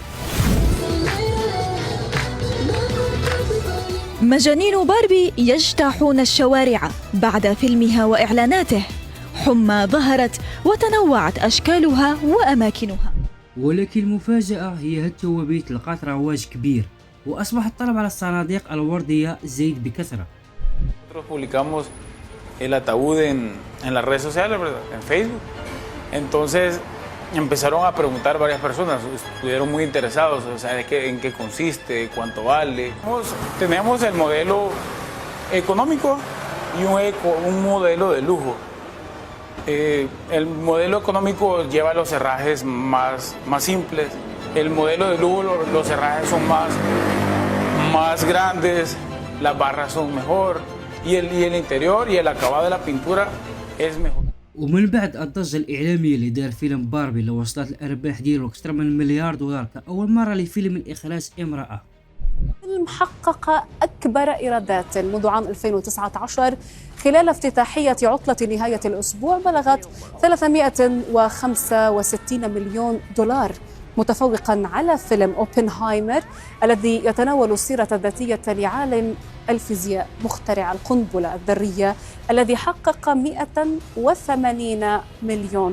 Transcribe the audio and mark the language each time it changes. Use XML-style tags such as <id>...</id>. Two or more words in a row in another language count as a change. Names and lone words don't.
<ar>مجانين باربي يجتاحون الشوارع بعد فيلمها وإعلاناته، حمى ظهرت وتنوعت أشكالها وأماكنها. ولكن المفاجأة هي هالتوابيت لقات رواج كبير وأصبح الطلب على الصناديق الوردية زايد بكثرة.</ar> <es>Publicamos el ataúd en las redes sociales, ¿verdad? En Facebook. Entonces empezaron a preguntar varias personas, estuvieron muy interesados, o sea, en qué consiste, cuánto vale. Tenemos el modelo económico y un modelo de lujo. El modelo económico lleva los herrajes más simples. El modelo de lujo, los herrajes son más grandes, las barras son mejor y el interior y el acabado de la pintura es mejor.</es> <ar>ومن بعد الضجة الإعلامية اللي دار فيلم باربي اللي وصلت الأرباح ديالو أكثر من $1,000,000 كأول مرة لفيلم من إخراج امرأة. الفيلم حقق أكبر إيرادات منذ عام 2019 خلال افتتاحية عطلة نهاية الأسبوع بلغت $365 مليون، متفوقا على فيلم أوبنهايمر الذي يتناول السيرة الذاتية لعالم الفيزياء مخترع القنبلة الذرية الذي حقق $180 مليون.</ar>